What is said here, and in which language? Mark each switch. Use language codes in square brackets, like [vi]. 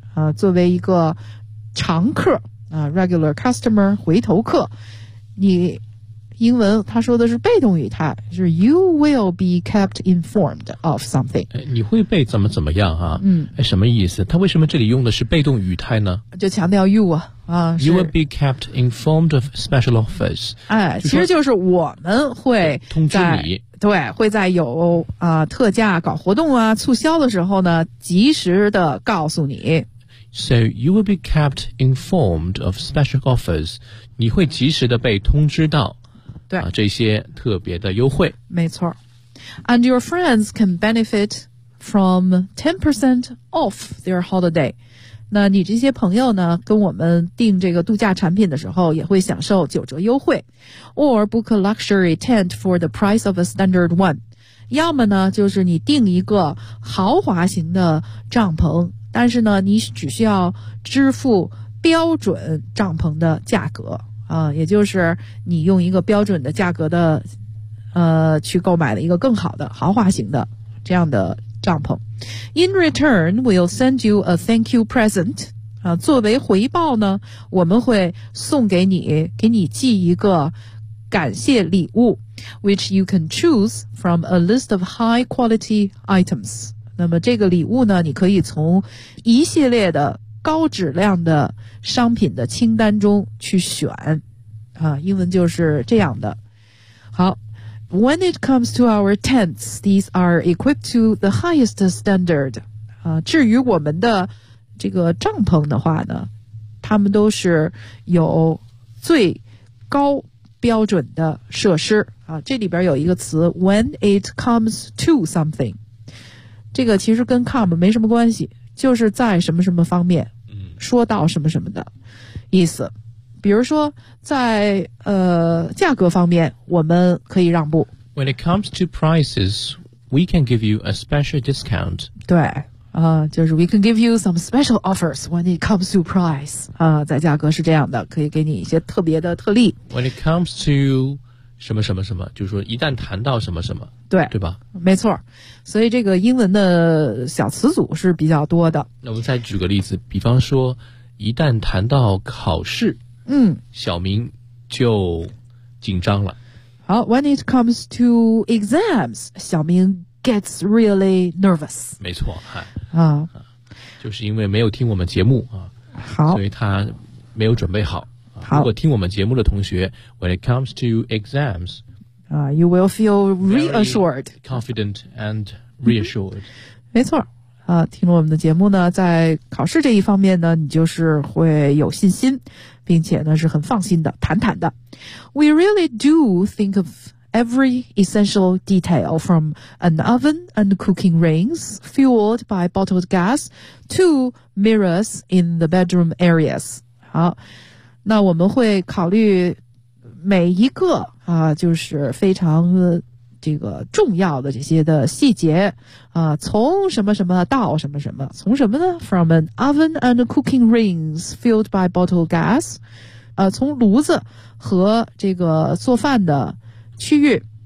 [zh] 啊，作为一个常客啊 ， [en] regular customer [zh] 回头客，你英文他说的是被动语态，就是 [en] you will be kept informed of something。 [zh] 你会被怎么怎么样啊？什么意思？他为什么这里用的是被动语态呢？就强调 you 啊。 [en] You will be kept informed of special offers. [zh] 哎，其实就是我们会通知你，对，会在有特价搞活动啊促销的时候呢及时的告诉你。 [en] So you will be kept informed of special offers. [zh] 你会及时的被通知到对这些特别的优惠。没错。 [en] And your friends can benefit from 10% off their holiday. [zh] 那你这些朋友呢跟我们订这个度假产品的时候也会享受九折优惠。 [en] Or book a luxury tent for the price of a standard one. [zh] 要么呢就是你订一个豪华型的帐篷，但是呢你只需要支付标准帐篷的价格。也就是你用一个标准的价格的去购买了一个更好的豪华型的这样的帐篷。 [en] In return, we'll send you a thank you present. [zh] 作为回报呢，我们会送给你，给你寄一个感谢礼物 , [en] which you can choose from a list of high quality items. [zh] 那么这个礼物呢，你可以从一系列的高质量的商品的清单中去选。英文就是这样的。好。 [en] When it comes to our tents, these are equipped to the highest standard. [zh] 至于我们的这个帐篷的话呢，他们都是有最高标准的设施。这里边有一个词 [en] when it comes to something， [zh] 这个其实跟 come 没什么关系，就是在什么什么方面说到什么什么的意思。比如说在价格方面我们可以让步。 [en] When it comes to prices, we can give you a special discount. [zh] 对，就是 [en] we can give you some special offers when it comes to price. [zh] 在价格是这样的，可以给你一些特别的特例。 [en] When it comes to [zh] 什么什么什么，就是说一旦谈到什么什么，对，对吧？没错，所以这个英文的小词组是比较多的。那我们再举个例子，比方说一旦谈到考试，小明就紧张了。 [en] 好 ，When it comes to exams, 小明 gets really nervous. [zh] 没错，就是因为没有听我们节目好，所以他没有准备好。好，如果听我们节目的同学 ， [en] When it comes to exams, you will feel reassured, confident and reassured. [zh] 没错，听了我们的节目呢，在考试这一方面呢，你就是会有信心。并且呢是很放心的，坦坦的。 [en] We really do think of every essential detail from an oven and cooking rings fueled by bottled gas to mirrors in the bedroom areas. [zh] 好，那我们会考虑每一个就是非常这个重要的这些的细节从什么什么到什么什么，从什么呢 ？ [en] From an oven and cooking rings filled by bottled gas， [zh] 从炉子和这个做饭的区域，